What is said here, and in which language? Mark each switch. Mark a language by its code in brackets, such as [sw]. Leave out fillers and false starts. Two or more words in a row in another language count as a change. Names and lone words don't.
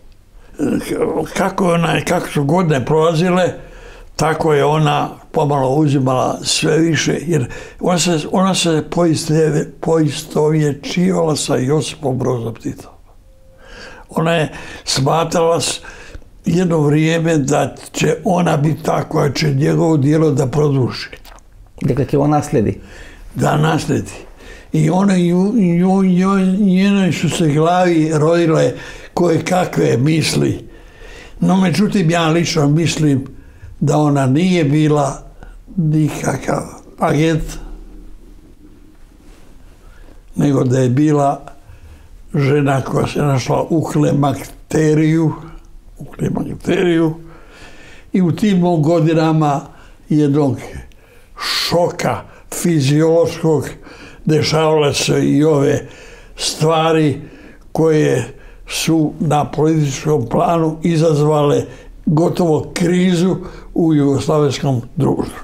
[hr] Kako su godine prolazile, tako je ona pomalo uzimala sve više, jer ona se poistovjećivala sa Josipom Brozom Titom. Ona je smatrala jedno vrijeme da će ona biti ta koja će njegovo djelo da produži. [mk] Дека ќе го наследи. [hr] Da nasledi. I njenoj su se glavi rodile koje kakve misli. No, međutim, ja lično mislim da ona nije bila nikakav agent, nego da je bila žena koja se našla u klimakteriju i u tim godinama jednog šoka fiziološkog dešavale se i ove stvari koje su na političkom planu izazvale gotovo krizu u jugoslavenskom društvu.